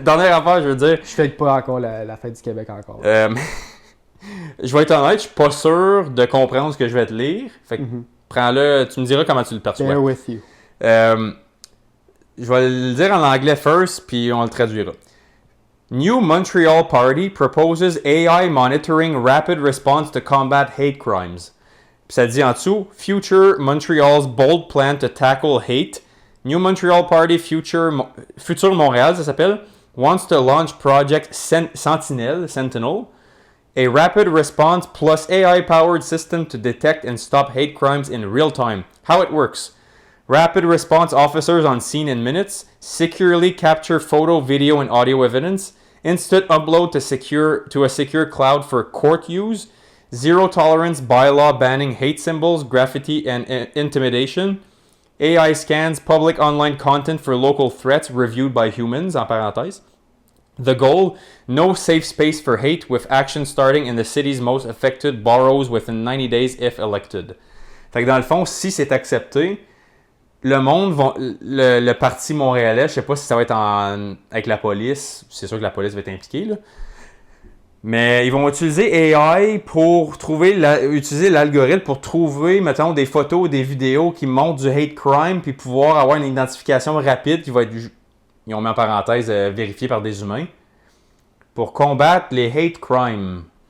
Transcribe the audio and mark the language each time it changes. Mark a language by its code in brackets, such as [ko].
[fr] Dernière affaire, je veux dire. Je fête pas encore la fête du Québec encore. Je vais être honnête, je suis pas sûr de comprendre ce que je vais te lire. Fait que prends-le, tu me diras comment tu le perçois. [en] Bear with you. [fr] Je vais le dire en anglais first, puis on le traduira. [en] New Montreal Party proposes AI monitoring rapid response to combat hate crimes. [fr] Puis ça dit en dessous, [en] Future Montreal's bold plan to tackle hate. New Montreal Party Future Montréal, [fr] ça s'appelle, [en] wants to launch Project Sentinel, a rapid response plus AI-powered system to detect and stop hate crimes in real time. How it works. Rapid response officers on scene in minutes, securely capture photo, video, and audio evidence, instant upload to a secure cloud for court use, zero tolerance bylaw banning hate symbols, graffiti, and intimidation, AI scans public online content for local threats reviewed by humans, [fr] en parenthèse, [en] The goal, no safe space for hate with action starting in the cities most affected boroughs within 90 days if elected. [fr] Fait que dans le fond, si c'est accepté, le monde va, le parti montréalais, je sais pas si ça va être avec la police, c'est sûr que la police va être impliquée, là. Mais ils vont utiliser AI pour utiliser l'algorithme pour trouver, mettons, des photos, des vidéos qui montrent du hate crime, puis pouvoir avoir une identification rapide qui va être, ils ont mis en parenthèse, vérifiée par des humains, pour combattre les hate crimes.